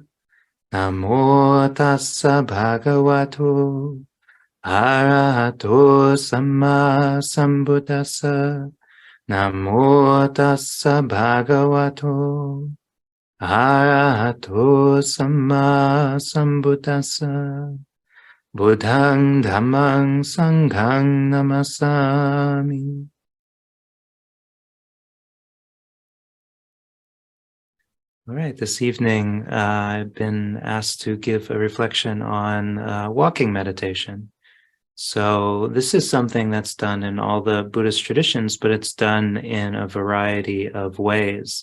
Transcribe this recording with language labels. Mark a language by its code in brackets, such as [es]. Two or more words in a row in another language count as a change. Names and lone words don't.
[pi] Namo tassa bhagavato arahato samma sambuddhassa. Namo tassa bhagavato arahato samma sambuddhassa. Buddhang dhammang sanghang namasami. [en] All right, this evening I've been asked to give a reflection on walking meditation. So this is something that's done in all the Buddhist traditions, but it's done in a variety of ways.